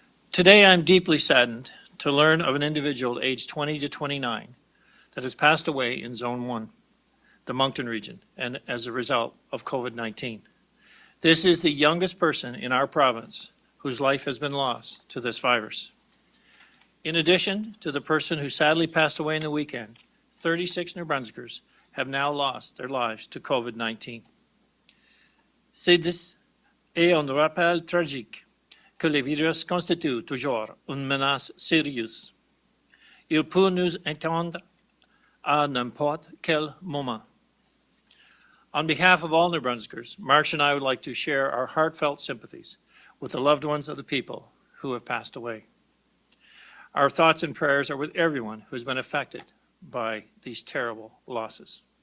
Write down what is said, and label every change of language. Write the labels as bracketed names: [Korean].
[English] Today I'm deeply saddened to learn of an individual aged 20 to 29 that has passed away in Zone 1, the Moncton region, and as a result of COVID-19. This is the youngest person in our province whose life has been lost to this virus. In addition to the person who sadly passed away in the weekend, 36 New Brunswickers have now lost their lives to COVID-19. [French] Et un rappel tragique que le virus constitue toujours une menace sérieuse. Il peut nous atteindre à n'importe quel moment. [English] On behalf of all New Brunswickers, Marsh and I would like to share our heartfelt sympathies with the loved ones of the people who have passed away. Our thoughts and prayers are with everyone who has been affected by these terrible losses.